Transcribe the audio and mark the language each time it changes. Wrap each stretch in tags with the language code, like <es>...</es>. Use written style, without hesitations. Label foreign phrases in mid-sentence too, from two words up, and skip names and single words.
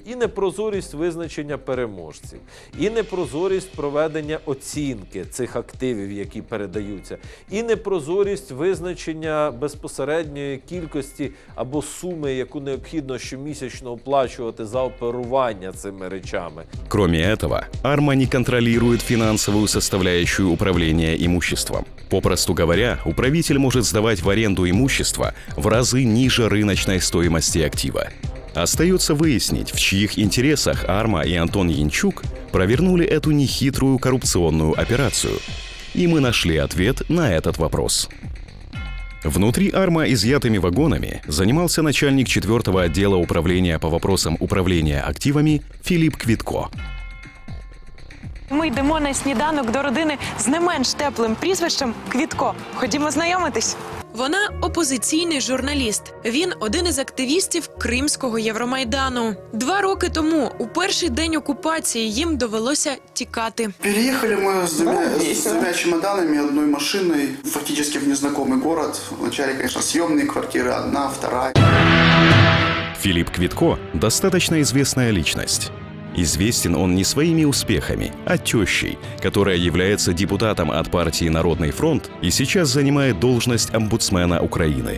<uk>І непрозорість визначення переможців, і непрозорість проведення оцінки цих активів, які передаються, і непрозорість визначення безпосередньої кількості або суми, яку необхідно щомісячно оплачувати за оперування цими речами.</uk> <ru>Кроме этого, АРМА не контролирует финансовую составляющую управления имуществом. Попросту говоря, управитель может сдавать в аренду имущество в разы ниже рыночной стоимости актива. Остается выяснить, в чьих интересах АРМА и Антон Янчук провернули эту нехитрую коррупционную операцию. И мы нашли ответ на этот вопрос. Внутри АРМА изъятыми вагонами занимался начальник 4-го отдела управления по вопросам управления активами Филипп Квитко.</ru> <uk>Ми йдемо на сніданок до родини з не менш теплим прізвищем Квітко. Ходімо знайомитись. Вона опозиційний журналіст. Він один із активістів Кримського Євромайдану. 2 роки тому, у перший день окупації, їм довелося тікати.</uk> <ru>Переехали мы с двумя чемоданами, одной машиной, фактически в незнакомый город. Вначале, конечно, съемные квартиры, одна, вторая. Филипп Квитко – достаточно известная личность. Известен он не своими успехами, а тещей, которая является депутатом от партии «Народный фронт» и сейчас занимает должность омбудсмена Украины.</ru>